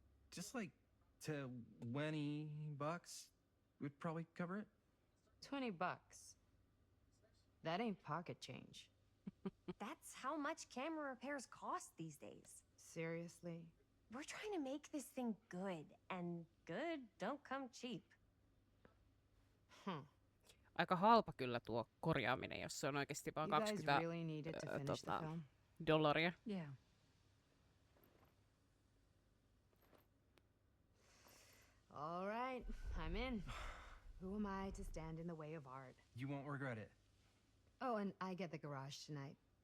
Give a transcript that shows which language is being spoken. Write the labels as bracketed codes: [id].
[en] Just like $20 would probably cover it. 20 bucks. That ain't pocket change. That's how much camera repairs cost these days. Seriously? We're trying to make this thing good, and good don't come cheap. [fi] Aika halpa kyllä tuo korjaaminen, jos se on oikeasti vaan [en] You guys 20 really needed to finish the film? [fi] dollaria. [en] Yeah. All right, I'm in. Who am I to stand in the way of art? You won't regret it. Oh, and I get the garage tonight,